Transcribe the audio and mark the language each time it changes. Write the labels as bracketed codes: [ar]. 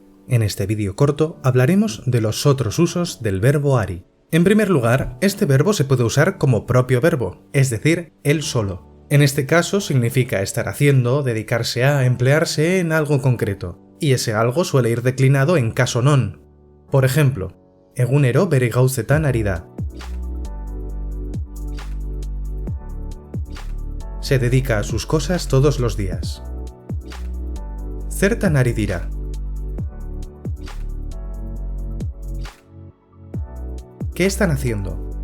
[es] En este vídeo corto hablaremos de los otros usos del verbo ari. En primer lugar, este verbo se puede usar como propio verbo, es decir, él solo. En este caso significa estar haciendo, dedicarse a, emplearse en algo concreto, y ese algo suele ir declinado en caso non. Por ejemplo, [eu] egunero bere gauzetan ari da. [es] Se dedica a sus cosas todos los días. [eu] Zertan ari dira. [es] ¿Qué están haciendo?